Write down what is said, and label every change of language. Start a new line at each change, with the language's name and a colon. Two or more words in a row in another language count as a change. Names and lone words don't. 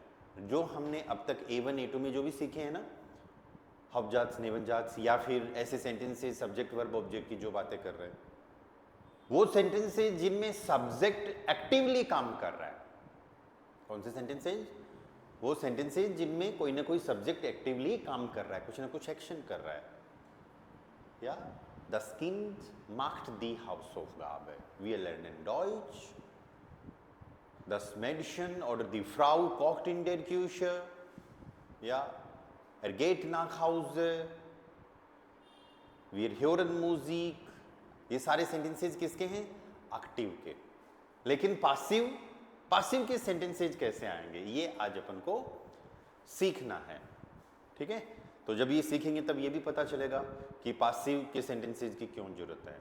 Hindi: जो हमने अब तक A1 A2 में जो भी सीखे हैं ना,
German: Hauptsätze Nebensätze,
Hindi: या फिर ऐसे
English: sentences subject verb object
Hindi: की जो बातें कर रहे हैं, वो सेंटेंसेज जिनमें
English: subject actively
Hindi: काम कर रहा है. कौन से सेंटेंसेज? वो सेंटेंसेज जिनमें कोई ना कोई
English: subject actively
Hindi: काम कर रहा है, कुछ ना कुछ एक्शन कर रहा है.
German: या Das Kind macht die Hausaufgabe. Wir lernen Deutsch. Das Mädchen oder die Frau kocht in der Küche. Ja, geht nach Hause. Wir hören Musik.
Hindi: ये सारे सेंटेंसेज किसके हैं? एक्टिव के. लेकिन पासिव, पासिव के सेंटेंसेज कैसे आएंगे, ये आज अपन को सीखना है. ठीक है, तो जब ये सीखेंगे तब ये भी पता चलेगा कि पासिव के सेंटेंसेज की क्यों जरूरत है.